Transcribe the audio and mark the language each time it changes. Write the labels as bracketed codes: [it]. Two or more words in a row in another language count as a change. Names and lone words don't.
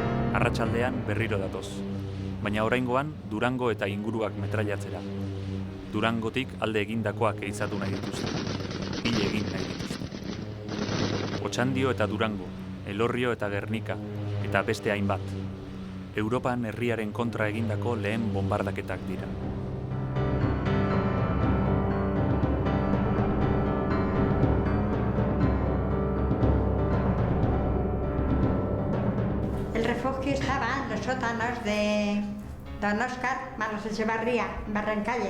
[eu] Arratsaldean berriro datoz, baina oraingoan Durango eta inguruak metrailatzera. Durangotik alde egindakoak ehizatu nahi dituzte, hil egin nahi dituzte. Otxandio eta Durango, Elorrio eta Gernika, eta beste hainbat. Europan herriaren kontra egindako lehen bombardaketak dira. [es] El refugio estaba en los sótanos de Don Óscar Manos Echevarría, en Barrancalle.